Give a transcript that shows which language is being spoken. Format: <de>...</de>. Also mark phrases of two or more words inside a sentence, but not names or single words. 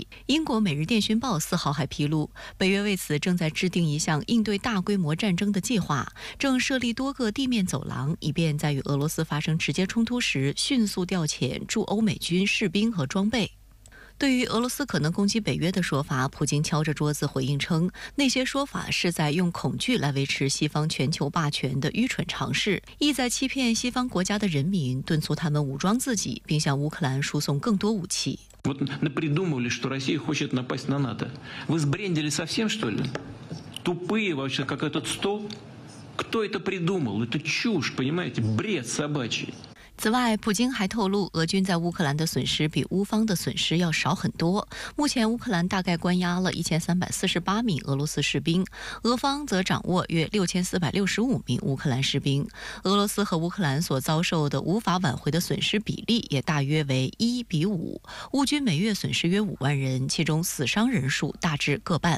<zh>英国《每日电讯报》4号还披露，北约为此正在制定一项应对大规模战争的计划，正设立多个地面走廊，以便在与俄罗斯发生直接冲突时迅速调遣驻欧美军士兵和装备。对于俄罗斯可能攻击北约的说法，普京敲着桌子回应称，那些说法是在用恐惧来维持西方全球霸权的愚蠢尝试，意在欺骗西方国家的人民，敦促他们武装自己，并向乌克兰输送更多武器。</zh> <ru>Вот напридумывали, что Россия хочет напасть на НАТО. Вы сбрендили совсем, что ли? Тупые вообще, как этот стол? Кто это придумал? Это чушь, понимаете? Бред собачий.</ru> <zh>此外，普京还透露，俄军在乌克兰的损失比乌方的损失要少很多。目前，乌克兰大概关押了1348名俄罗斯士兵，俄方则掌握约6465名乌克兰士兵。俄罗斯和乌克兰所遭受的无法挽回的损失比例也大约为1比5，乌军每月损失约5万人，其中死伤人数大致各半。</zh>